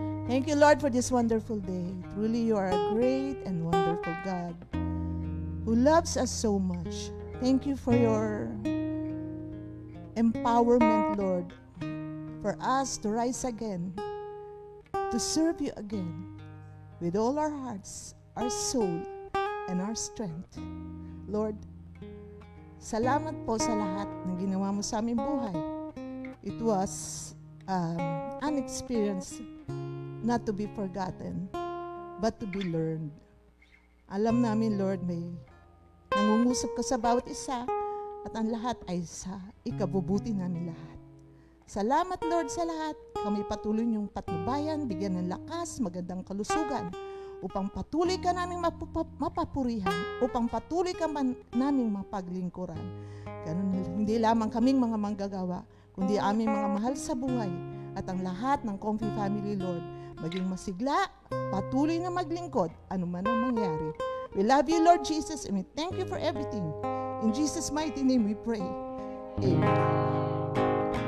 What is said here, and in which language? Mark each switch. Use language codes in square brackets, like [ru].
[en] Thank you, Lord, for this wonderful day. Truly, you are a great and wonderful God who loves us so much. Thank you for your empowerment, Lord, for us to rise again, to serve you again with all our hearts, our soul, and our strength. [tl] Lord, salamat po sa lahat ng ginawa mo sa aming buhay. [en] It was an experience not to be forgotten, but to be learned. [tl] Alam namin, Lord, may nangungusap ka sa bawat isa at ang lahat ay sa ikabubuti namin lahat. Salamat, Lord, sa lahat. Kami patuloy niyong patnubayan, bigyan ng lakas, magandang kalusugan, upang patuloy ka naming mapapurihan, upang patuloy ka naming mapaglingkuran. Ganun, hindi lamang kaming mga manggagawa, kundi aming mga mahal sa buhay at ang lahat ng Comfy Family, Lord, maging masigla, patuloy na maglingkod, anuman ang mangyari. [en] We love you, Lord Jesus, and we thank you for everything. In Jesus' mighty name we pray. Amen.